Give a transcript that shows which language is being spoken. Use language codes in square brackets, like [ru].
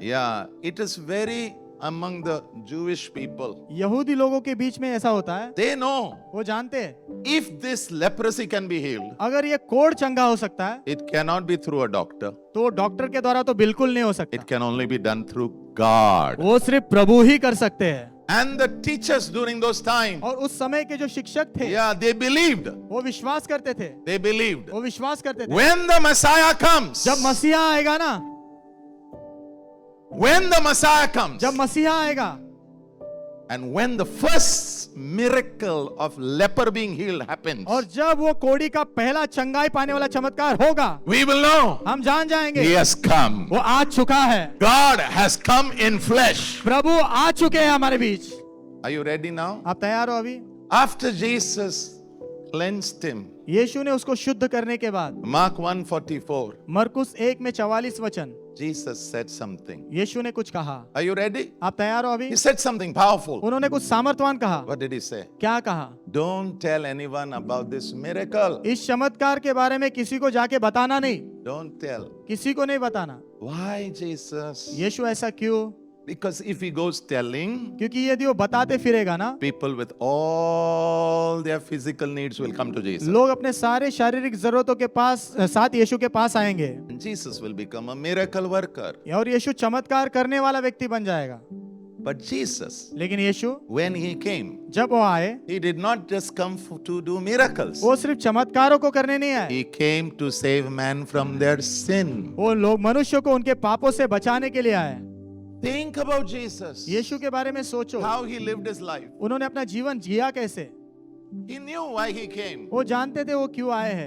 [en] yeah, it is very among the Jewish people. [hi] यहूदी लोगों के बीच में ऐसा होता है, [en] They know [hi] वो जानते हैं [en] if this leprosy can be healed, [hi] अगर ये कोढ़ चंगा हो सकता है [en] it cannot be through a doctor. [hi] तो डॉक्टर के द्वारा तो बिल्कुल नहीं हो सकता, [en] It can only be done through God. [hi] वो सिर्फ प्रभु ही कर सकते हैं। [en] And the teachers during those times, [hi] और उस समय के जो शिक्षक थे, [en] yeah, they believed. [hi] वो विश्वास करते थे, [en] They believed. [hi] वो विश्वास करते थे [en] When the Messiah comes, [hi] जब मसीहा आएगा ना, [en] when the Messiah comes, [hi] जब मसीहा आएगा [en] and when the first miracle of leper being healed happens, [hi] और जब वो कोढ़ी का पहला चंगाई पाने वाला चमत्कार होगा, [en] we will know [hi] हम जान जाएंगे [en] He has come. [hi] वो आ चुका है, [en] God has come in flesh. [hi] प्रभु आ चुके हैं हमारे बीच। [en] Are you ready now? [hi] आप तैयार हो अभी? [en] After Jesus cleansed him, [hi] यीशु ने उसको शुद्ध करने के बाद, [en] Mark 1:44, [hi] मरकुस 1 में 44 वचन, [en] Jesus said something. [hi] यीशु ने कुछ कहा। [en] Are you ready? [hi] आप तैयार हो अभी? [en] He said something powerful. [hi] उन्होंने कुछ सामर्थवान कहा। [en] What did he say? [hi] क्या कहा? [en] Don't tell anyone about this miracle. [hi] इस चमत्कार के बारे में किसी को जाके बताना नहीं, [en] Don't tell. [hi] किसी को नहीं बताना। [en] Why, Jesus? [hi] यीशु ऐसा क्यों? [en] Because if he goes telling, [hi] क्योंकि यदि वो बताते फिरेगा ना, [en] people with all their physical needs will come to Jesus. [hi] लोग अपने सारे शारीरिक जरूरतों के पास साथ यीशु के पास आएंगे [en] And Jesus will become a miracle worker. [hi] और यीशु चमत्कार करने वाला व्यक्ति बन जाएगा। [en] But Jesus, [hi] लेकिन यीशु [en] when he came, [hi] जब वो आए, [en] he did not just come to do miracles. [hi] वो सिर्फ चमत्कारों को करने नहीं आए, [en] He came to save man from their sin. [hi] वो लोग मनुष्य को उनके पापों से बचाने के लिए आए। [en] Think about Jesus. [hi] यीशु के बारे में सोचो, [en] How he lived his life. [hi] उन्होंने अपना जीवन जिया कैसे? [en] He knew why he came. [hi] वो जानते थे वो क्यों आए हैं।